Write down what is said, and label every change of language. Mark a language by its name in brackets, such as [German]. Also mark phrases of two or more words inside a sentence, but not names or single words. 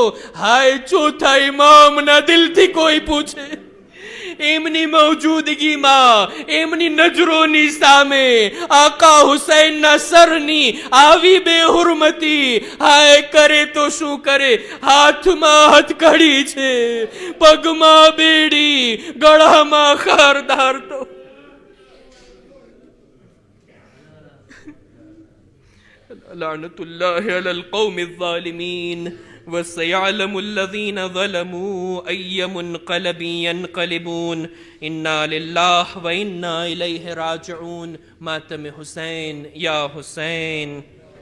[Gujarati] હાય, ચોથા ઇમામના દિલથી કોઈ પૂછે, એમની મૌજૂદગીમાં, એમની નજરોની સામે આકા હુસૈનના સરની આવી બેહુરમતી, હાય કરે તો શું કરે? હાથમાં હથકડી છે, પગમાં બેડી, ગળામાં ખારદાર. [Arabic] તો لعنة الله على القوم الظالمين. وَسَيَعْلَمُ الَّذِينَ ظَلَمُوا أَيَّ مُنْقَلَبٍ يَنْقَلِبُونَ إِنَّا لِلَّهِ وَإِنَّا إِلَيْهِ رَاجِعُونَ. [Urdu] ماتم حسین یا حسین.